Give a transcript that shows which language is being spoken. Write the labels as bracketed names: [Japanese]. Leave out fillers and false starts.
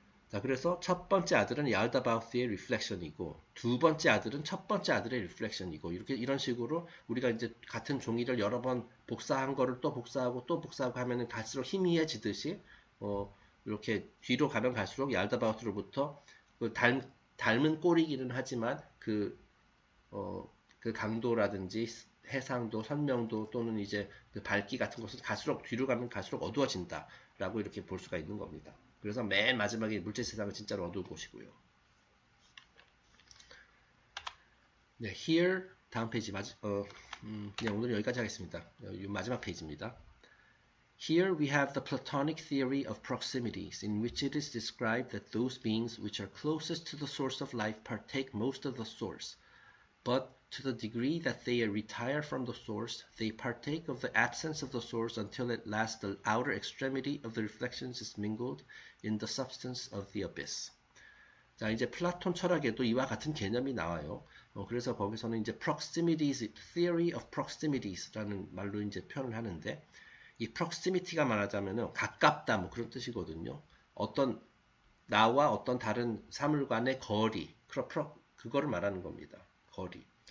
[Korean] 자, 그래서 첫 번째 아들은 얄다바오스의 리플렉션이고 두 번째 아들은 첫 번째 아들의 리플렉션이고 이런 식으로 우리가 이제 같은 종이를 여러 번 복사한 거를 또 복사하고 또 복사하고 하면은 갈수록 희미해지듯이 이렇게 뒤로 가면 갈수록 얄다바오스로부터 그 닮은 꼴이기는 하지만 그 강도라든지 해상도, 선명도 또는 이제 그 밝기 같은 것은 갈수록 뒤로 가면 갈수록 어두워진다라고 이렇게 볼 수가 있는 겁니다. 그래서 맨 마지막에 물질 세상은 진짜로 어두운 곳이고요. 네, here 다음 페이지 네, 오늘 여기까지 하겠습니다. 마지막 페이지입니다. [English] Here we have the Platonic theory of proximities, in which it is described that those beings which are closest to the source of life partake most of the source, but to the degree that they retire from the source, they partake of the absence of the source until at last the outer extremity of the reflections is mingled in the substance of the abyss. [Korean] 자, 이제 플라톤 철학에도 이와 같은 개념이 나와요. 그래서 거기서는 이제 proximities, theory of proximities라는 말로 이제 표현을 하는데, 이 proximity가 말하자면은 가깝다 뭐 그런 뜻이거든요. 나와 어떤 다른 사물 간의 거리, 그거를 말하는 겁니다. 거리.